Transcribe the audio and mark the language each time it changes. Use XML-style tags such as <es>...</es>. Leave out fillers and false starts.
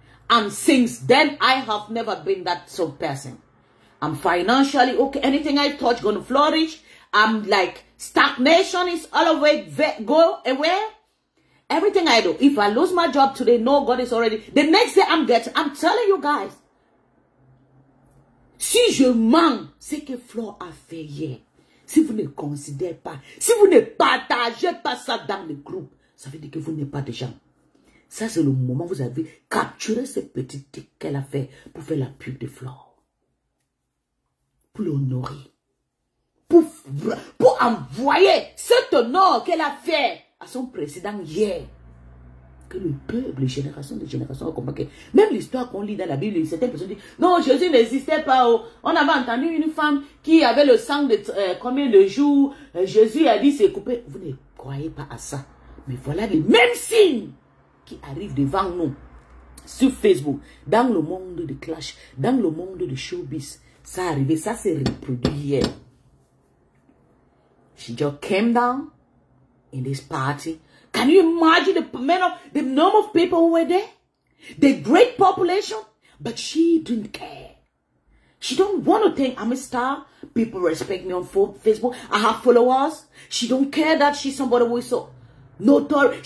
<en>And since then, I have never been that sort of person. I'm financially okay. Anything I touch going to flourish. I'm like, stagnation is all the way go away. Everything I do. If I lose my job today, no, God is already. The next day I'm telling you guys.</en> <fr>Si je mens, c'est que Flo a fait hier. Si vous ne considérez pas, si vous ne partagez pas ça dans le groupe, ça veut dire que vous n'êtes pas des gens. Ça, c'est le moment où vous avez capturé ce petit tic qu'elle a fait pour faire la pub de Flo. Pour l'honorer. Pour envoyer cet honneur qu'elle a fait à son président hier. Que le peuple, génération de génération, comprend que même l'histoire qu'on lit dans la Bible, certaines personnes disent, non, Jésus n'existait pas. Oh. On avait entendu une femme qui avait le sang de combien de jours, Jésus a dit c'est coupé. Vous ne croyez pas à ça. Mais voilà les mêmes signes qui arrivent devant nous sur Facebook, dans le monde de clash, dans le monde de showbiz. Ça arrivait, ça s'est reproduit hier.</fr> <en>She just came down in this party. Can you imagine the number of people who were there? The great population, but she didn't care. She don't want to think I'm a star. People respect me on Facebook. I have followers. She don't care that she's somebody who is so notorious.</en>